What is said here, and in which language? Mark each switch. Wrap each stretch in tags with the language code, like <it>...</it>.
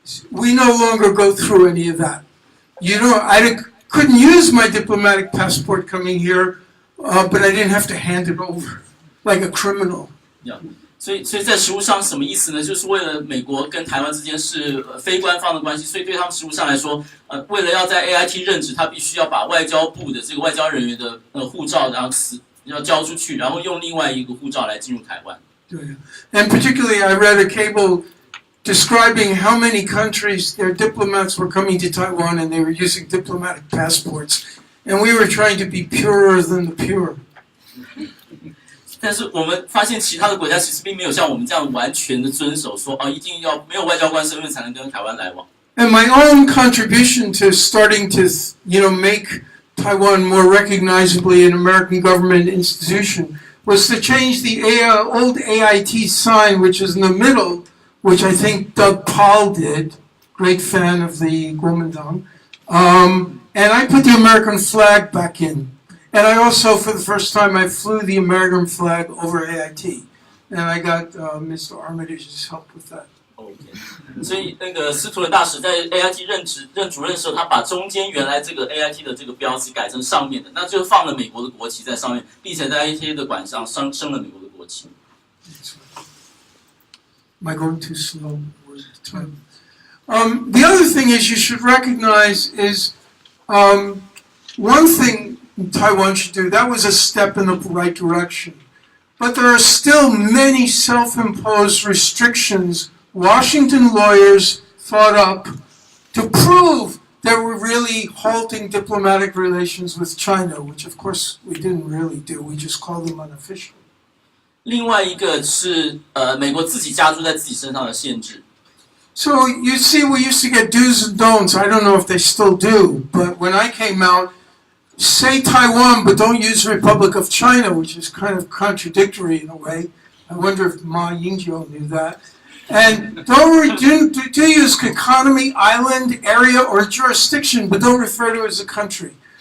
<en>We no longer go through any of that. I couldn't use my diplomatic passport coming here, but I didn't have to hand it over like a criminal. Yeah.</en> <zh>所以在实务上什么意思呢？就是为了美国跟台湾之间是非官方的关系，所以对他们实务上来说，为了要在 AIT 任职，他必须要把外交部的这个外交人员的护照，然后要交出去，然后用另外一个护照来进入台湾。</zh> <en>对 And particularly, I read a cable describing how many countries their diplomats were coming to Taiwan and they were using diplomatic passports, and we were trying to be purer than the pure.</en> <zh>但是我们发现其他的国家其实并没有像我们这样完全的遵守说一定要没有外交官身份才能跟台湾来往。</zh> <en>And my own contribution to starting to, make Taiwan more recognizably an American government institution was to change the old AIT sign, which is in the middle, which I think Doug Paul did, great fan of the Kuomintang. And I put the American flag back in. And I also, for the first time, I flew the American flag over AIT. And I got Mr. Armitage's help with that.</en> <zh>OK， 所以那个司徒的大使在 AIT 任主任的时候，他把中间原来这个 AIT 的这个标志改成上面的，那就放了美国的国旗在上面，并且在 AIT 的馆上升了美国的国旗。</zh> <en>Am I going too slow? The other thing is you should recognize is one thing Taiwan should do. That was a step in the right direction. But there are still many self-imposed restrictions Washington lawyers thought up to prove that we're really halting diplomatic relations with China, which of course we didn't really do. We just called them unofficial.</en> <zh>另外一个是美国自己加注在自己身上的限制。</zh> <en>So you see, we used to get do's and don'ts. I don't know if they still do, but when I came out, say Taiwan, but don't use Republic of China, which is kind of contradictory in a way. I wonder if Ma Yingjiu knew that. And do use economy, island, area, or jurisdiction, but don't refer to it as a country.</en>